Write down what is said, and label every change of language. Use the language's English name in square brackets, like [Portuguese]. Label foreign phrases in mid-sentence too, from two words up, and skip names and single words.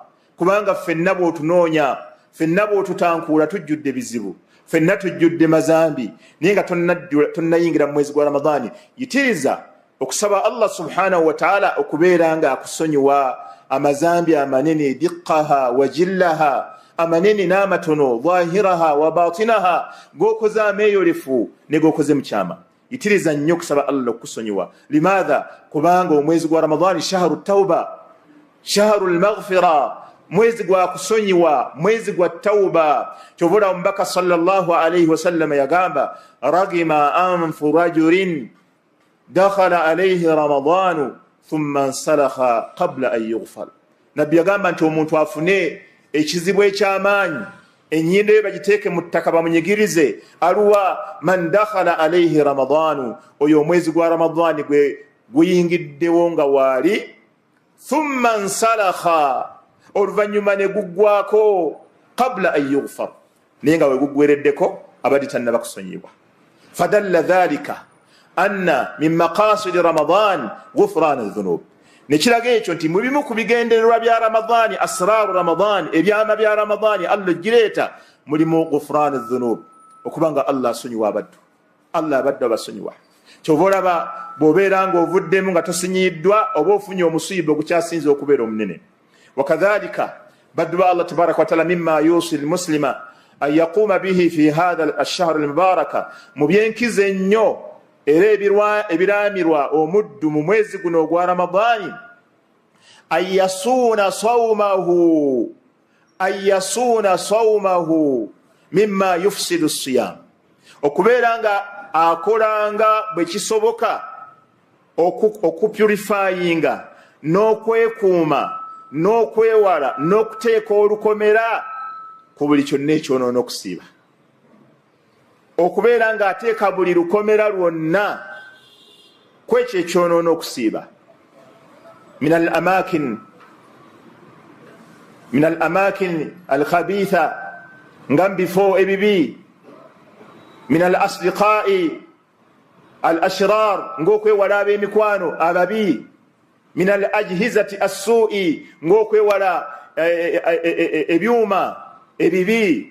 [Ganda] Kubanga ffenna bw'otunoonya, ffenna bw'otutankuula tujjudde bizibu, ffenna tujjudde mazambi, naye nga tonnayingira mu mwezi gwa Ramadani, yitiriza okusaba Allah [Arabic] سبحانه وتعالى [Ganda] okubeera nga akusonyiwa amazambi amanene, [Arabic] دقها وجلها, [Ganda] amanene n'amatono, [Arabic] ظاهرها وباطنها, [Ganda] g'okoze ameeyolefu ne g'okoze mukyama. Yitiriza nnyo okusaba Allah okusonyiwa. Limaadha? Kubanga omwezi gwa Ramadani [Arabic] شهر التوبة، شهر المغفرة, [Ganda] mwezi gwa kusonyiwa, mwezi gwa tawba. Kyobula omubaka [Arabic] صلى الله عليه وسلم yagamba رغم أنف رجل دخل عليه رمضان ثم انسلخ قبل أن يغفر. [Ganda] Nabbi yagamba nti omuntu afune ekizibu eky'amaanyi, enyindo ye bagiteeke mu ttaka bamunyigirize, aluwa [Arabic] من دخل عليه رمضان, [Ganda] oyo omwezi gwa Ramadani gwe guyingiddewo nga waali, [Arabic] ثم انسلخ, [Ganda] oluvannyuma ne guggwako, [Arabic] قبل أن يغفر, [Ganda] naye nga we guggwereddeko abadde tannaba kusonyibwa. [Arabic] فدل ذلك أن من مقاصد رمضان غفران الذنوب. [Ganda] Nekiraga ekyo nti mu bimu ku bigendererwa bya Ramadani, [Arabic] أسرار رمضان, [Ganda] ebyama bya Ramadani Allah gireeta, mulimu [Arabic] غفران الذنوب, [Ganda] okubanga Allah asonyiwa abaddu, Allah abaddu abasonyiwa. Kyova olaba bw'obeera ng'ovuddemu nga tosinyiddwa oba ofunye omusiiba ogukyasinza okubeera omunene. Wakadhalika baddu ba Allah [Arabic] تبارك وتعالى مما يوصى المسلم أن يقوم به في هذا الشهر المبارك, [Ganda] mu byenkiza ennyo era ebiraamirwa omuddu mu mwezi guno ogwa Ramadani, [Arabic] أن يصون صومه مما يفسد الصيام, [Ganda] okubeera nga akolanga bwe kisoboka okupurifayinga n'okwekuuma n'okwewala n'okuteeka olukomera ku buli kyonna ekyonoona okusiiba. okubeera ng'ateeka buli lukomera lwonna kwekyo ekyonoono okusiiba [Arabic] من الأماكن الخبيثة [Ganda] nga bifo ebibi [Arabic] من الأصدقاء الأشرار [Ganda] ng'okwewala ab'emikwano ababi [Arabic] من الأجهزة السوء [Ganda] ng'okwewala ebyuma ebibi.